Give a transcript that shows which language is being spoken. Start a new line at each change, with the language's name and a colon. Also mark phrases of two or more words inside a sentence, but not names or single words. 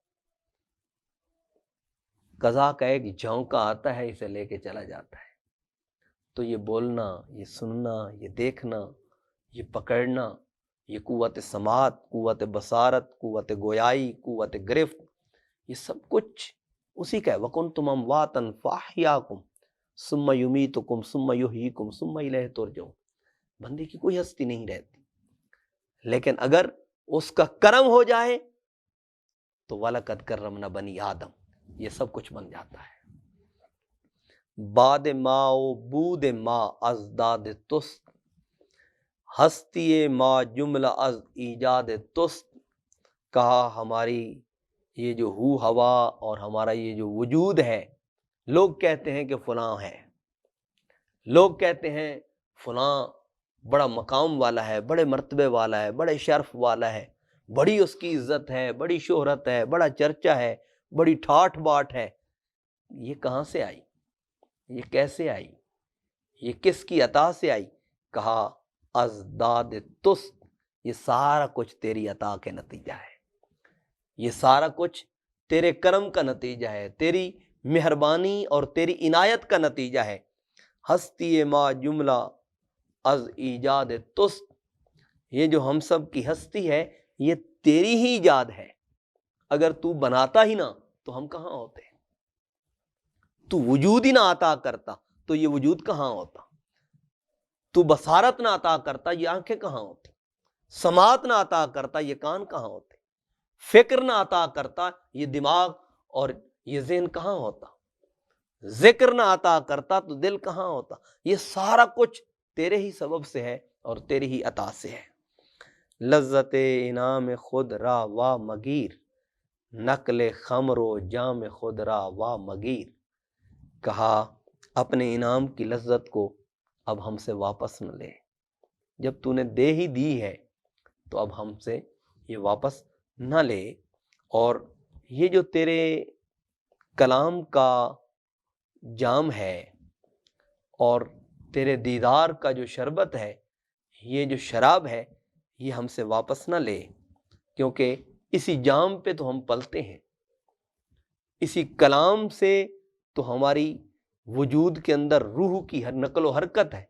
Urdu: قضا کا ایک جھونکا آتا ہے، اسے لے کے چلا جاتا ہے۔ تو یہ بولنا، یہ سننا، یہ دیکھنا، یہ پکڑنا، یہ قوت سماعت، قوت بصارت، قوت گویائی، قوت گرفت، یہ سب کچھ اسی کا ہے۔
Arabic: وَكُنْتُمْ أَمْوَاتًا فَأَحْيَاكُمْ ثُمَّ يُمِيتُكُمْ ثُمَّ يُحْيِيكُمْ ثُمَّ إِلَيْهِ تُرْجَعُونَ۔
Urdu: بندے کی کوئی ہستی نہیں رہتی، لیکن اگر اس کا کرم ہو جائے تو
Arabic: وَلَقَدْ كَرَّمْنَا بَنِي آدم،
Urdu: یہ سب کچھ بن جاتا ہے۔
Persian: باد ما و بود ما از داد تست، ہستی ما جملہ از ایجاد تست۔
Urdu: کہا ہماری یہ جو ہوا اور ہمارا یہ جو وجود ہے، لوگ کہتے ہیں کہ فلاں ہے، لوگ کہتے ہیں فلاں بڑا مقام والا ہے، بڑے مرتبے والا ہے، بڑے شرف والا ہے، بڑی اس کی عزت ہے، بڑی شہرت ہے، بڑا چرچا ہے، بڑی ٹھاٹھ باٹ ہے۔ یہ کہاں سے آئی؟ یہ کیسے آئی؟ یہ کس کی عطا سے آئی؟
Persian: کہا از داد تست،
Urdu: یہ سارا کچھ تیری عطا کے نتیجہ ہے، یہ سارا کچھ تیرے کرم کا نتیجہ ہے، تیری مہربانی اور تیری عنایت کا نتیجہ ہے۔
Persian: ہستی ما جملہ از ایجاد تست،
Urdu: یہ جو ہم سب کی ہستی ہے یہ تیری ہی ایجاد ہے، اگر تو بناتا ہی نہ تو ہم کہاں ہوتے؟ تو وجود ہی نہ عطا کرتا تو یہ وجود کہاں ہوتا؟ تو بصارت نہ عطا کرتا یہ آنکھیں کہاں ہوتی؟ سماعت نہ عطا کرتا یہ کان کہاں ہوتے؟ فکر نہ عطا کرتا یہ دماغ اور یہ ذہن کہاں ہوتا؟ ذکر نہ عطا کرتا تو دل کہاں ہوتا؟ یہ سارا کچھ تیرے ہی سبب سے ہے اور تیری ہی عطا سے ہے۔
Persian: لذت انعام خود را وا مگیر، نقل خمر و جام خود را وا مگیر۔
Urdu: کہا اپنے انعام کی لذت کو اب ہم سے واپس نہ لے، جب تو نے دے ہی دی ہے تو اب ہم سے یہ واپس نہ لے، اور یہ جو تیرے کلام کا جام ہے اور تیرے دیدار کا جو شربت ہے، یہ جو شراب ہے، یہ ہم سے واپس نہ لے، کیونکہ اسی جام پہ تو ہم پلتے ہیں، اسی کلام سے تو ہماری وجود کے اندر روح کی ہر نقل و حرکت ہے۔